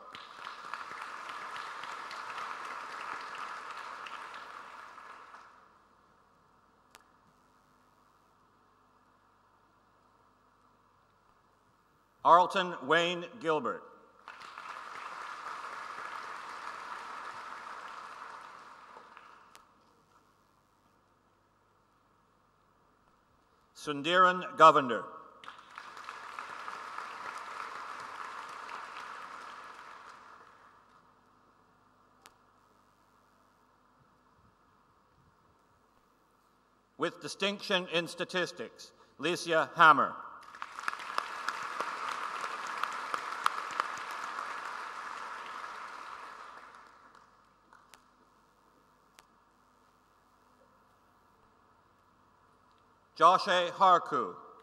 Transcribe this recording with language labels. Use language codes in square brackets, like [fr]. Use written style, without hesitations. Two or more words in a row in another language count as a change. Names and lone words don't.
[en] Arlton Wayne Gilbert. Sundiran Govender. With distinction in statistics, Licia Hammer. Joshe Harku.